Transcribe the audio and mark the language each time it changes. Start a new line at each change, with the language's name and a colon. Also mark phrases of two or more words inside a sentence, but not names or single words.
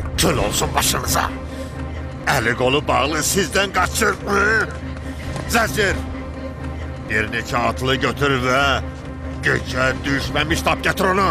Turkish: Öl olsun başınıza. Eli kolu bağlı sizden kaçır.
Azerbaijani: Zəncir, bir neçə atlı götür və gecə düşməmiş tap getir onu.